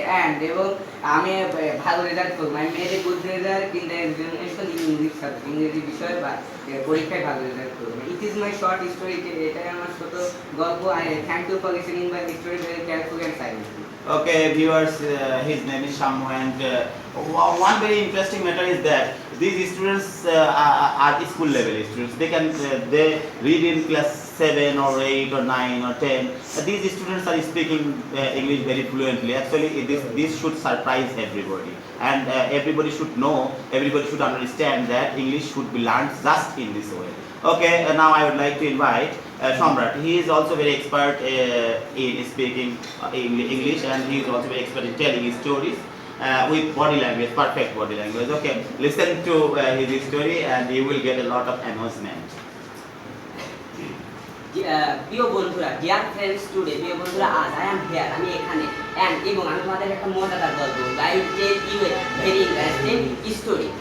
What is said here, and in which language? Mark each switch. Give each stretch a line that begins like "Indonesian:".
English: and
Bangla: এবং আমি ভালো রেজাল্ট করবো।
English: I made a good result in the examination in English subject,
Bangla: ইংরেজি বিষয়ে বা পরীক্ষায় ভালো রেজাল্ট করবো।
English: it is my short story,
Bangla: এটাই আমার ছোট গল্প।
English: I thank you for listening my story very carefully and silently. Okay, viewers, his name is Shamu, and one very interesting matter is that these students are school level students. They read in class 7 or 8 or 9 or 10. These students are speaking English very fluently. Actually, this should surprise everybody, and everybody should know, everybody should understand that English should be learned just in this way. Okay, now I would like to invite Samrat. He is also very expert in speaking English, and he is also very expert in telling his stories with body language, perfect body language. Okay, listen to his story and you will get a lot of amusement.
Bangla: প্রিয় বন্ধুরা,
English: dear friends, today
Bangla: প্রিয় বন্ধুরা, আজ
English: I am here,
Bangla: আমি এখানে,
English: and
Bangla: এবং আমি তোমাদের একটা মজাদার গল্প,
English: I will tell you a very interesting story.